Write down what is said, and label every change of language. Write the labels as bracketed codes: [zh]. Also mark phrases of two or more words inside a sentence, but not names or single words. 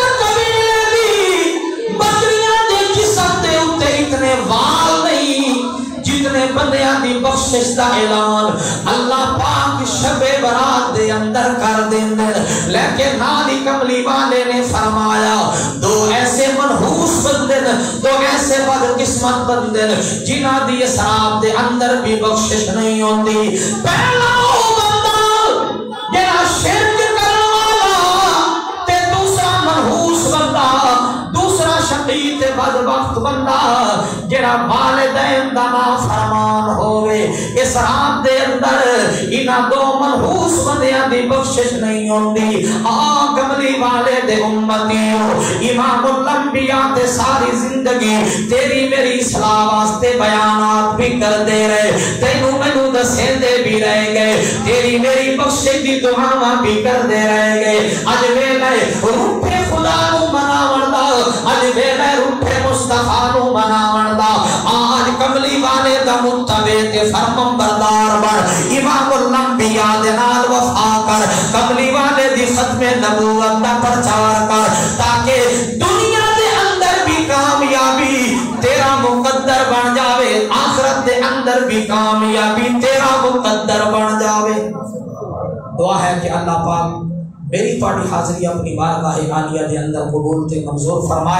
[pa] قبیلے دی بکریاں دے جسم دے اتے اتنے وال نہیں جتنے بندیاں دی بخشش دا اعلان اللہ پاک شب برات دے اندر کر دیں، لیکن نالی کملی والے نے فرمایا دو ایسے منحوس بندے دو ایسے بدقسمت بندے جنہاں دی اسراب دے اندر بھی بخشش نہیں ہوندی۔ پہلا وہ بندہ جنہاں شرک کرنے والا تے دوسرا منحوس بندہ، دوسرا شقی تے بدبخت بندہ جنہاں والدین دا نافرمان ہوئے۔ اسراب دے اندر انہاں دو منحوس بندیاں دی بخشش نہیں ہوندی۔ کملی والے دے امتیوں امام الانبیاء تے ساری زندگی تیری میری اصلاح واسطے بیانات بھی کر دے رہے، تینوں مینوں دسیں دے بھی رہے گئے، تیری میری بخشش دی دعاواں بھی کر دے رہے گئے۔ اج ویلے روٹھے خدا نو مناون دا، اج ویلے روٹھے مصطفیٰ نو مناون دا، آج کملی والے دا متبع تے فرمان بردار بن امام الانبیاء دے نال وفا کر، کملی والے دی ختم نبوت دا پرچار کر، تاکہ دنیا دے اندر بھی کامیابی تیرا مقدر بن جاوے، آخرت دے اندر بھی کامیابی تیرا مقدر بن جاوے۔ دعا ہے کہ اللہ پاک میری پاڑی حاضری اپنی بارگاہ عالیہ دے اندر قبول تے منظور فرمائے۔